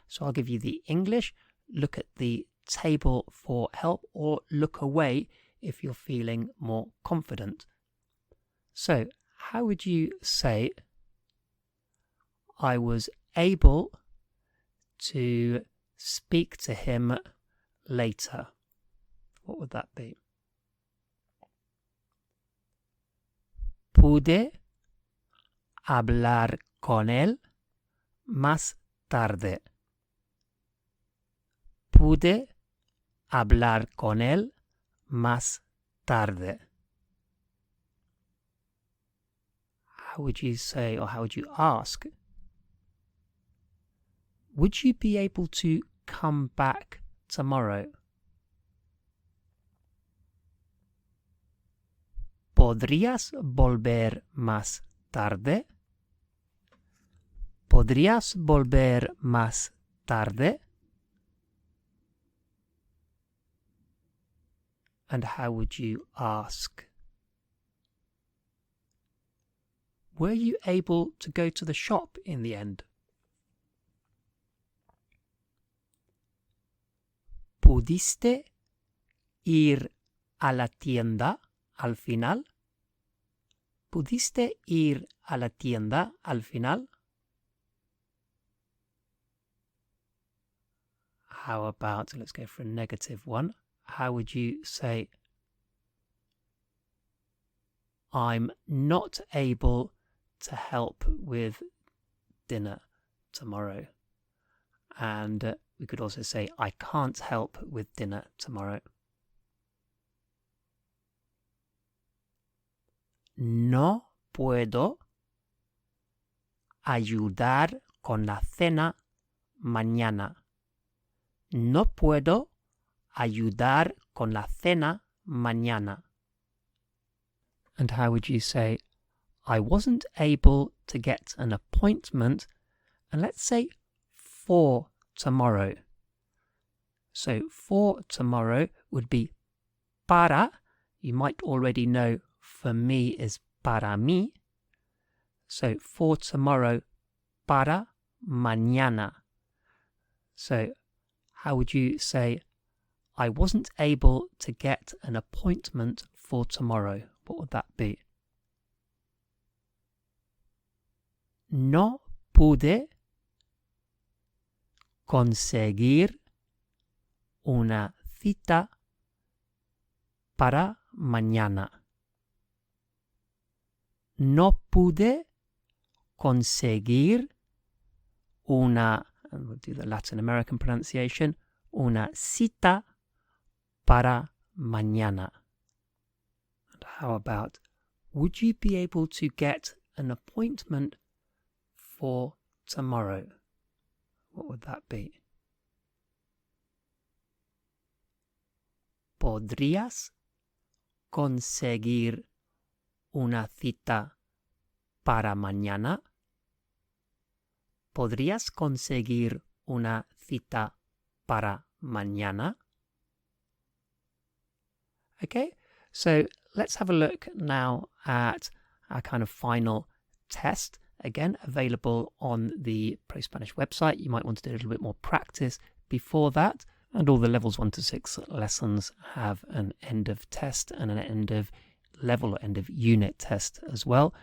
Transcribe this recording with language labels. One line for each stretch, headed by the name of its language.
English: So I'll give you the English, look at the table for help, or look away if you're feeling more confident. So how would you say, I was able to speak to him later? What would that be?
Spanish: Pude hablar con él más tarde. Pude hablar con él más tarde.
English: How would you say, or how would you ask? Would you be able to come back tomorrow?
Spanish: ¿Podrías volver más tarde? ¿Podrías volver más tarde?
English: And how would you ask? Were you able to go to the shop in the end?
Spanish: ¿Pudiste ir a la tienda al final? ¿Pudiste ir a la tienda al final?
English: How about, let's go for a negative one. How would you say, I'm not able to help with dinner tomorrow. And we could also say, I can't help with dinner tomorrow.
Spanish: No puedo ayudar con la cena mañana. No puedo ayudar con la cena mañana.
English: And how would you say, I wasn't able to get an appointment, and let's say for tomorrow. So for tomorrow would be para. You might already know for me is
Spanish: para mí.
English: So for tomorrow,
Spanish: para mañana.
English: So how would you say, I wasn't able to get an appointment for tomorrow? What would that be?
Spanish: No pude conseguir una cita para mañana. No pude conseguir una,
English: and we'll do the Latin American pronunciation,
Spanish: una cita para mañana.
English: And how about, would you be able to get an appointment for tomorrow? What would that be?
Spanish: ¿Podrías conseguir una cita para mañana? ¿Podrías conseguir una cita para mañana?
English: Okay, so let's have a look now at our kind of final test. Again, available on the ProSpanish website. You might want to do a little bit more practice before that. And all the levels 1 to 6 lessons have an end of test and an end of level or end of unit test as well.